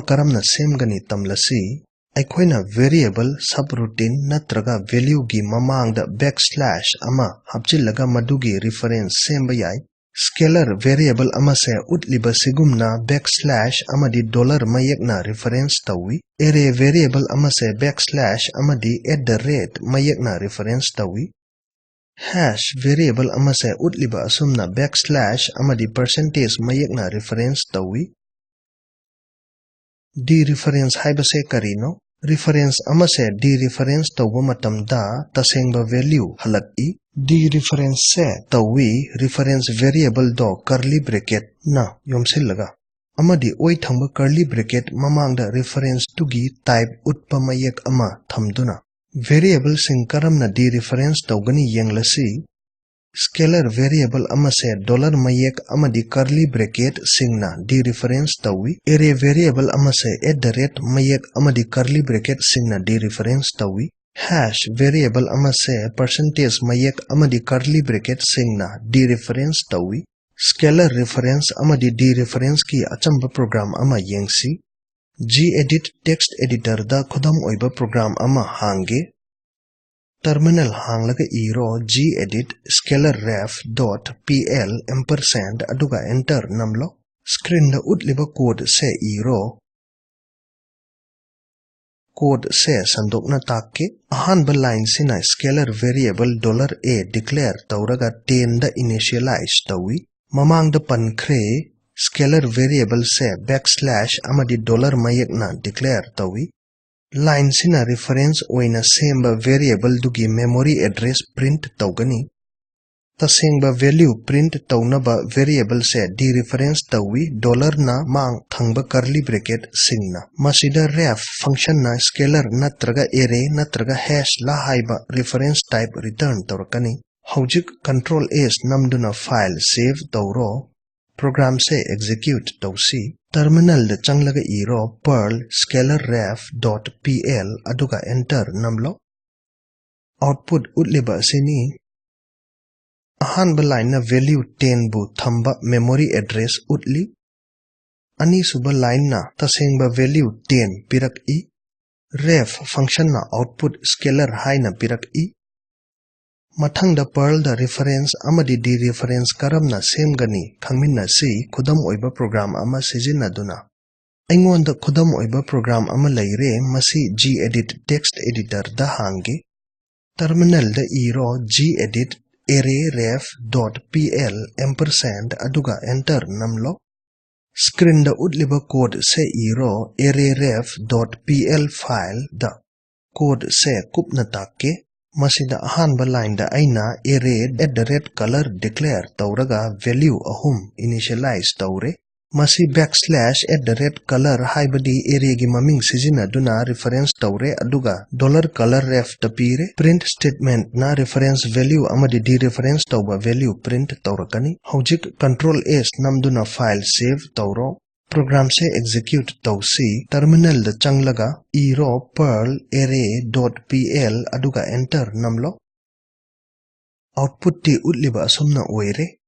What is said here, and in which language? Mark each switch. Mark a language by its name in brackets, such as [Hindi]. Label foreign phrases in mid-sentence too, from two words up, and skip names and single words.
[Manipuri] karamna semgani tamlasi aikoina [English] variable subroutine [Manipuri] natraga value gi mamangda backslash ama hapchillaga madugi reference semba yai [English] scalar variable [Manipuri] ama se utliba sigumna backslash amadi dollar mayekna reference tawi [English] array variable [Manipuri] ama se backslash amadi @mayekna reference tawi [English] hash variable [Manipuri] ama se utliba asumna backslash amadi percentage mayekna reference tawi dereference haibase karino reference ama se dereference tawba matamda tasengba value halaki dereference se tawi [English] reference variable [Manipuri] do [English] curly bracket [Manipuri] na yomsillaga amadi oi thangba [English] curly bracket [Manipuri] mamangda reference tugi type utpa mayek ama thamduna variable sing karamna dereference tawgani yenglasi [English] scalar variable [Manipuri] ama se $mayek amadi [English] curly bracket [Manipuri] singna dereference tawi [English] array variable [Manipuri] ama se @mayek amadi curly bracket singna dereference tawi [English] hash variable [Manipuri] ama se percentage mayek amadi [English] curly bracket [Manipuri] singna dereference tawi [English] scalar reference [Manipuri] amadi dereference ki achamba program ama yengsi [English] gedit text editor [Manipuri] da khodam oiba program ama hange terminal hanglaga iro [English] gedit scalarref.pl ampersand [Manipuri] aduga enter namlo screen da utliba code se iro code se sandokna takke ahanba line sina [English] scalar variable $a [Manipuri] declare tauraga 10 da initialize tawi mamang da pankre [English] scalar variable [Manipuri] se backslash amadi $mayekna declare tawi line sina reference oina semba variable dugi [English] memory address [Manipuri] print taugani tasengba value print taunaba variable se dereference tawi $na mang thangba [English] curly bracket [Manipuri] singna masida [English] ref function [Manipuri] na scalar natraga array natraga hash la haiba [English] reference type return [Manipuri] tawrakani hojik [English] control s [Manipuri] namduna [English] file save [Manipuri] tawro program se execute tawsi terminal da changlaga iro [English] perl scalarref.pl [Manipuri] aduga enter namlo output utliba sini ahanba line na value 10 bu thamba [English] memory address [Manipuri] utli ani suba line na tasengba value 10 pirak I [English] ref function [Manipuri] na [English] output scalar [Manipuri] haina pirak I mathang da Perl da reference amadi dereference karamna semgani khangminna si khudam oiba program ama sizinaduna aingonda khudam oiba program ama leire masi [English] gedit text editor [Manipuri] da hange terminal da iro gedit [English] arrayref.pl ampersand [Manipuri] aduga enter namlo screen da utliba code se iro [English] arrayref.pl file [Manipuri] da code se kupna takke masida ahanba line da aina [English] array @color [Manipuri] declare tauraga value ahum initialize taure masi [English] backslash @color [Manipuri] haibadi array gi maming sizinaduna reference taure aduga $colorref tapire [English] print statement [Manipuri] na [English] reference value [Manipuri] amadi dereference tauba value print taurakani hojik [English] control s [Manipuri] namduna [English] file save [Manipuri] tauro program se execute tausi terminal da changlaga iro [English] perl array.pl [Manipuri] aduga enter namlo output ti utliba asumna oire.